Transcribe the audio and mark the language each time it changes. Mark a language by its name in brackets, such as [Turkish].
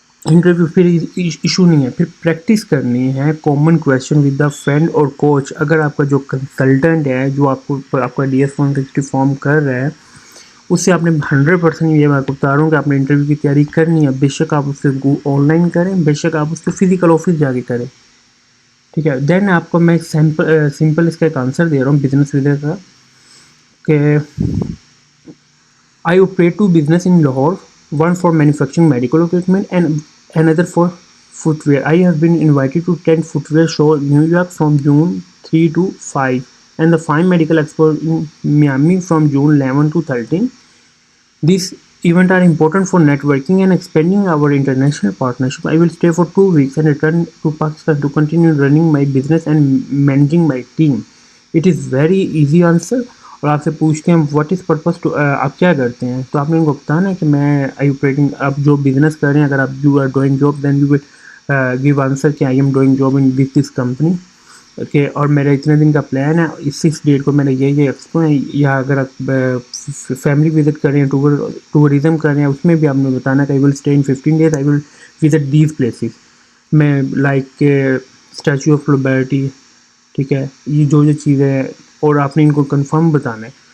[Hindi] Interview फिर issue नहीं है, फिर प्रैक्टिस करनी है common question with the friend और कोच। अगर आपका जो कंसल्टेंट है जो आपका DS-160 फॉर्म कर रहा है उससे आपने 100% ये मैं बता रहा हूँ कि आपने इंटरव्यू की तैयारी करनी है। बेशक आप उससे ऑनलाइन करें, बेशक आप उससे फिजिकल ऑफिस जाके करें, ठीक है। देन आपको मैं सिंपल इसका एक आंसर दे रहा हूँ बिजनेस वीज़ा का कि [English] I operate two business in Lahore, one for manufacturing medical equipment and another for footwear. I have been invited to 10 footwear show in New York from June 3 to 5 and the 5 medical expo in Miami from June 11 to 13. These events are important for networking and expanding our international partnership. I will stay for 2 weeks and return to Pakistan to continue running my business and managing my team. It is very easy answer. [Hindi] और आपसे पूछते हैं what is purpose to, आप क्या करते हैं, तो आपने उनको बताना है कि मैं आई ऑपरेटिंग, आप जो बिजनेस कर रहे हैं, अगर आप [English] you are doing job then you will [Hindi] give answer कि [English] I am doing job in this company, [Hindi] okay, और मेरा इतने दिन का प्लान है, इस डेट को मेरा ये एक्सपो है, या अगर आप फैमिली विजिट कर रहे हैं, टूरिज्म कर रहे हैं, उसमें भी आपने बताना कि [English] I will stay in 15 days, I will visit these places, [Hindi] मैं लाइक स्टैचू ऑफ लिबर्टी, ठीक है, ये जो चीज़ें हैं, और आपने इनको कंफर्म बताना है।